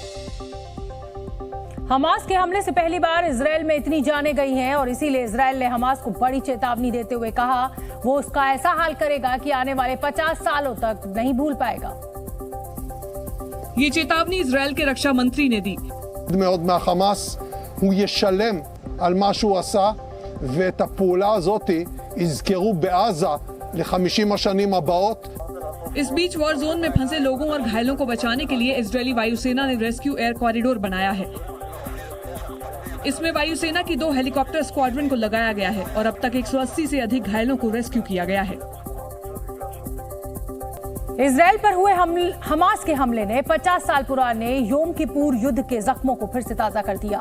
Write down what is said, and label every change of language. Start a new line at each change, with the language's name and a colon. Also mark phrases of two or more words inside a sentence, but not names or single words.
Hindi: हमास के हमले से पहली बार इजरायल में इतनी जानें गई हैं और इसीलिए इजरायल ने हमास को बड़ी चेतावनी देते हुए कहा वो उसका ऐसा हाल करेगा कि आने वाले 50 सालों तक नहीं भूल पाएगा। ये चेतावनी इजरायल के रक्षा मंत्री ने दी।
Hebrew: מאוד מהחמאס הוא ישלם על מה שהוא עשה ואת הפעולה הזאת יזכרו בעזה ל-50 השנים הבאות।
Hindi: इस बीच
English: war zone
Hindi: में फंसे लोगों और घायलों को बचाने के लिए इजरायली वायुसेना ने
English: rescue air corridor
Hindi: बनाया है। इसमें वायुसेना की 2
English: helicopter squadron
Hindi: को लगाया गया है और अब तक 180 से अधिक घायलों को रेस्क्यू किया गया है। इजरायल पर हुए हमास के हमले ने 50 साल पुराने योम किपुर युद्ध के जख्मों को फिर से ताजा कर दिया।